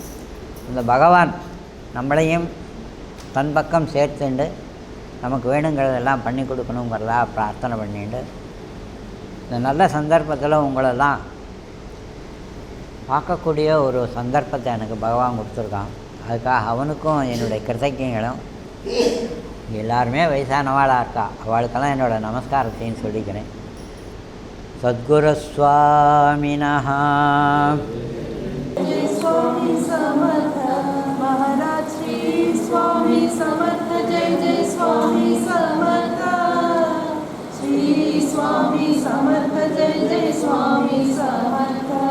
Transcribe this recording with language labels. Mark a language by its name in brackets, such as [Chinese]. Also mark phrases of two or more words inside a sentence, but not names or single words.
[Tamil] இந்த பகவான் நம்மளையும் தன் பக்கம் சேர்த்துண்டு நமக்கு வேணுங்கிறதெல்லாம் பண்ணி கொடுக்கணுங்கிறதா பிரார்த்தனை பண்ணிட்டு, இந்த நல்ல சந்தர்ப்பத்தில் உங்களெல்லாம் பார்க்கக்கூடிய ஒரு சந்தர்ப்பத்தை எனக்கு பகவான் கொடுத்துருக்கான். அதுக்காக அவனுக்கும் என்னுடைய கிருத்தஜங்களும். எல்லாருமே வயசானவாளாக இருக்கா, அவளுக்கெல்லாம் என்னோடய நமஸ்காரத்தையும் சொல்லிக்கிறேன். [Sanskrit] सद्गुरु स्वामिनः [Marathi] स्वामी समर्थ महाराज श्री स्वामी समर्थ जय जय स्वामी समर्थ श्री स्वामी समर्थ जय जय स्वामी समर्थ।